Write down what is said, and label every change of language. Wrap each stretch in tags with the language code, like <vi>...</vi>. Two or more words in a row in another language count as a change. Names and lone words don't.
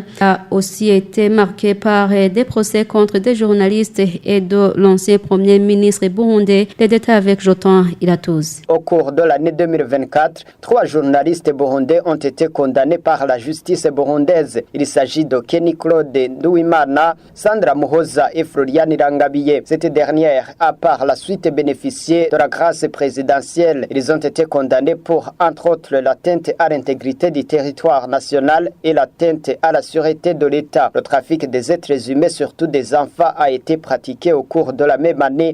<fr>A aussi été marqué par des procès contre des journalistes et de l'ancien premier ministre burundais. Les détails avec Jotan Ilatouz. Au cours de l'année 2024, 3 journalistes burundais ont été condamnés par la justice burundaise. Il s'agit de Kenny Claude Ndouimana Nduwimana, Sandra Muhoza et Florian Irangabiye. Cette dernière a par la suite bénéficié de la grâce présidentielle. Ils ont été condamnés pour, entre autres, l'atteinte à l'intégrité du territoire national et l'atteinte à la sûreté de l'État. Le trafic des êtres humains, surtout des enfants, a été pratiqué au cours de la même année.</fr>